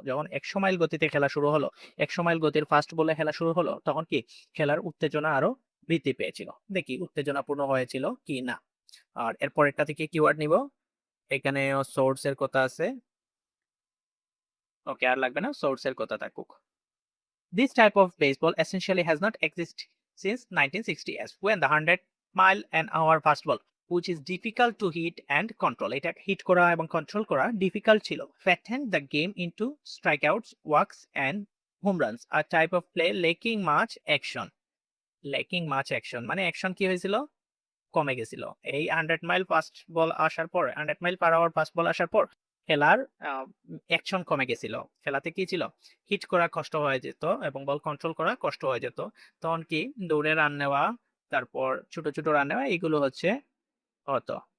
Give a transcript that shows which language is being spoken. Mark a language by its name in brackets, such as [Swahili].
[Bangla] যখন 100 মাইল গতিতে খেলা শুরু হলো, 100 মাইল গতির ফাস্ট বলে খেলা শুরু হলো, তখন কি খেলার উত্তেজনা আরো বৃদ্ধি পেয়েছিল। দেখি উত্তেজনাপূর্ণ হয়েছিল কি না। আর এর পরেরটা থেকে কিওয়ার্ড নিব। এখানে সোর্স এর কথা আছে। ওকে, আর লাগবে না, সোর্স এর কথা থাকুক। [English] This type of baseball essentially has not existed since 1960s when the 100-mile-an-hour fastball, which is difficult to hit and control, [Bangla] এটা হিট করা এবং কন্ট্রোল করা ডিফিকাল্ট ছিল, [English] flattened the game into strikeouts, walks and home runs, a type of play lacking much action. Lacking much action [Bangla] মানে action কি হয়েছিল, কমে গেছিল। এই 100 মাইল ফাস্ট বল আসার পর, 100 মাইল পার আওয়ার ফাস্ট বল আসার পর খেলার অ্যাকশন কমে গেছিল। খেলাতে কি ছিল, হিট করা কষ্ট হয়ে যেত এবং বল কন্ট্রোল করা কষ্ট হয়ে যেত। তখন কি দৌড়ে রান নেওয়া, তারপর ছোট ছোট রান নেওয়া, এগুলো হতো।